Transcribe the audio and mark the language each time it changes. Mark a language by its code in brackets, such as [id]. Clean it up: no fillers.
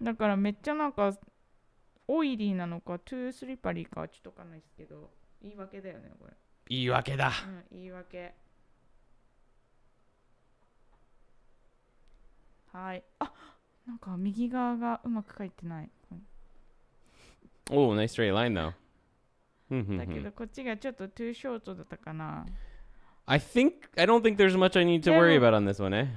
[ja] だからめっちゃなんかオイリーなのか [en] トゥースリッパリー [ja] かはちょっとわかんないですけど、言い訳だよねこれ。言い訳だ。言い訳。はい。あ、なんか右側がうまく書いてない。 [en] Oh, nice straight line though. [ja] だけどこっちがちょっと [en] トゥーショート [ja] だったかな。 [en] I don't think there's much I need to worry about on this one, eh?